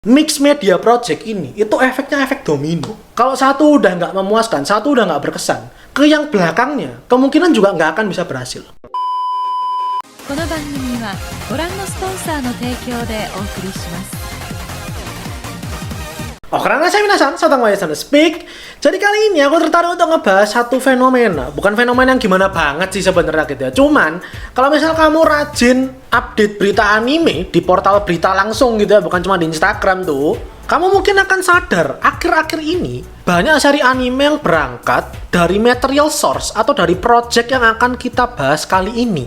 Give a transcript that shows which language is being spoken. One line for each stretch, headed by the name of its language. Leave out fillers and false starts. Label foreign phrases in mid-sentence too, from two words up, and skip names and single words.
English: Mix Media Project
Indonesian: ini, itu efeknya efek domino. Kalau satu udah nggak memuaskan, satu udah nggak berkesan, ke yang belakangnya, kemungkinan juga nggak akan bisa berhasil.
Japanese: この番組はご覧のスポンサーの提供でお送りします。 Karena saya minasan, Satang Waya Sana Speak.
Indonesian: Jadi kali ini aku tertarik untuk ngebahas satu fenomena. Bukan fenomena yang gimana banget sih sebenarnya gitu ya. Cuman, kalau misal kamu rajin update berita anime di portal berita langsung gitu ya, bukan cuma di Instagram tuh, kamu mungkin akan sadar, akhir-akhir ini banyak seri anime yang berangkat dari
English: material source
Indonesian: atau dari project yang akan kita bahas kali ini.